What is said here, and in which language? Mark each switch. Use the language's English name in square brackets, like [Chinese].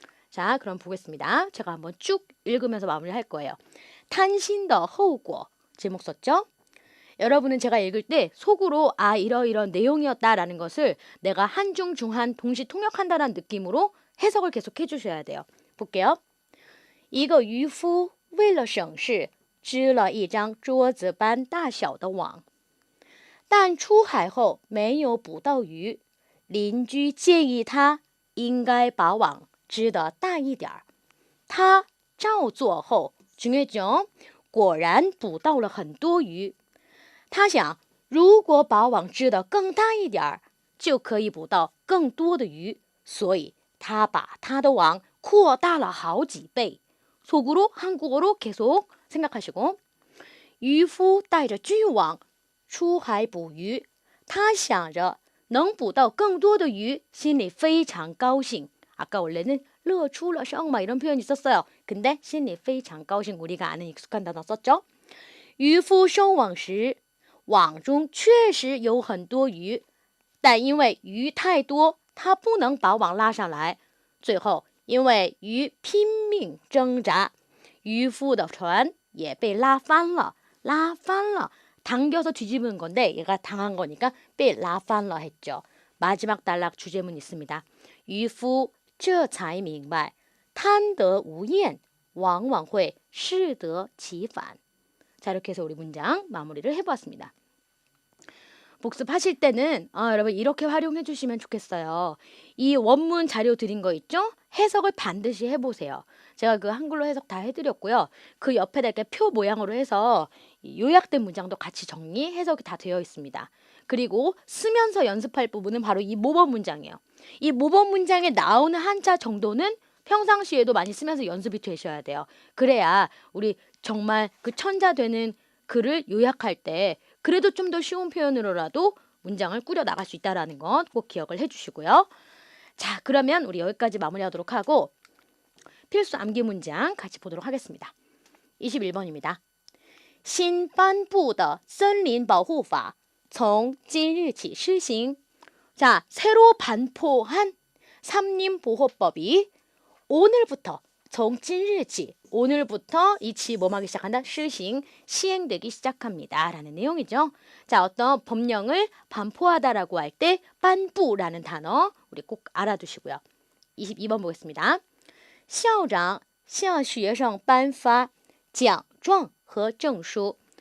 [Korean] 자, 그럼 보겠습니다. 제가 한번 쭉 읽으면서 마무리할 거예요. 탄신더 허우고 제목 썼죠? 여러분은 제가 읽을 때 속으로 아 이러이런 내용이었다라는 것을 내가 한중 중한 동시 통역한다는 느낌으로 해석을 계속 해주셔야 돼요. 볼게요. [Chinese] 一个渔夫为了省事织了一张桌子般大小的网，但出海后没有捕到鱼，邻居建议他应该把网织得大一点儿。他照做后， [Korean] 중요했죠？ [Chinese] 果然捕到了很多鱼。他想，如果把网织得更大一点儿，就可以捕到更多的鱼，所以他把他的网扩大了好几倍。 [Korean] 속으로 한국어로 계속 생각하시고 [Chinese] 渔夫带着巨网出海捕鱼，他想着能捕到更多的鱼，心里非常高兴。 [Korean] 아까 원래는 [Chinese] 乐出了声 [Korean] 막 이런 표현이 있었어요. 근데 [Chinese] 心里非常高兴 [Korean] 우리가 아는 익숙한 단어 썼죠. [Chinese] 渔夫收网时，网中确实有很多鱼，但因为鱼太多，他不能把网拉上来。最后，因为鱼拼命挣扎，渔夫的船也被拉翻了。拉翻了. [Korean] 당겨서 뒤집은 건데 얘가 당한 거니까 [Chinese] 被拉翻了 [Korean] 했죠. 마지막 단락 주제문 있습니다. [Chinese] 渔夫这才明白贪得无厌往往会适得其反. [Korean] 자, 이렇게 해서 우리 문장 마무리를 해보았습니다. 복습하실 때는 여러분 이렇게 활용해 주시면 좋겠어요. 이 원문 자료 드린 거 있죠? 해석을 반드시 해보세요. 제가 그 한글로 해석 다 해드렸고요. 그 옆에다 이렇게 표 모양으로 해서 이 요약된 문장도 같이 정리, 해석이 다 되어 있습니다. 그리고 쓰면서 연습할 부분은 바로 이 모범 문장이에요. 이 모범 문장에 나오는 한자 정도는 평상시에도 많이 쓰면서 연습이 되셔야 돼요. 그래야 우리 정말 그 천자 되는 글을 요약할 때 그래도 좀 더 쉬운 표현으로라도 문장을 꾸려 나갈 수 있다는 것 꼭 기억을 해주시고요. 자, 그러면 우리 여기까지 마무리하도록 하고 필수 암기 문장 같이 보도록 하겠습니다. 21번입니다. [Chinese] 新颁布的森林保护法从今日起施行. [Korean] 자, 새로 반포한 산림보호법이 오늘부터 [Chinese] 从今日起 [Korean] 오늘부터 이 치 뭐하기 시작한다? [Chinese] 施行 [Korean] 시행되기 시작합니다. 라는 내용이죠. 자, 어떤 법령을 반포하다라고 할 때 [Chinese] 颁布 [Korean] 라는 단어 우리 꼭 알아두시고요. 22번 보겠습니다. [Chinese] 校长向学生颁发奖状和证书.